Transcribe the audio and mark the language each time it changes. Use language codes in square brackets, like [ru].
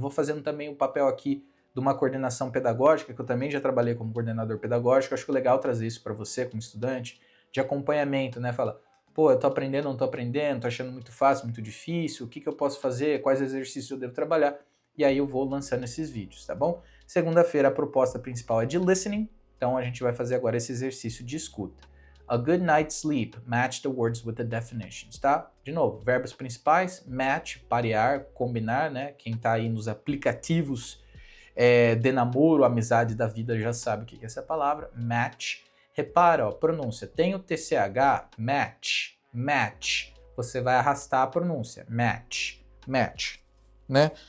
[pt] Vou fazendo também o papel aqui de uma coordenação pedagógica, que eu também já trabalhei como coordenador pedagógico, acho que é legal trazer isso para você como estudante, de acompanhamento, né? Fala, pô, eu tô aprendendo, não tô aprendendo, tô achando muito fácil, muito difícil, o que eu posso fazer, quais exercícios eu devo trabalhar, e aí eu vou lançando esses vídeos, tá bom? Segunda-feira a proposta principal é de listening, então a gente vai fazer agora esse exercício de escuta. [en] A good night's sleep, match the words with the definitions, [pt] tá? De novo, verbos principais, match, parear, combinar, né? Quem tá aí nos aplicativos de namoro, amizade da vida já sabe o que é essa palavra, match. Repara, ó, pronúncia, tem o TCH, match, match. Você vai arrastar a pronúncia, match, match, né?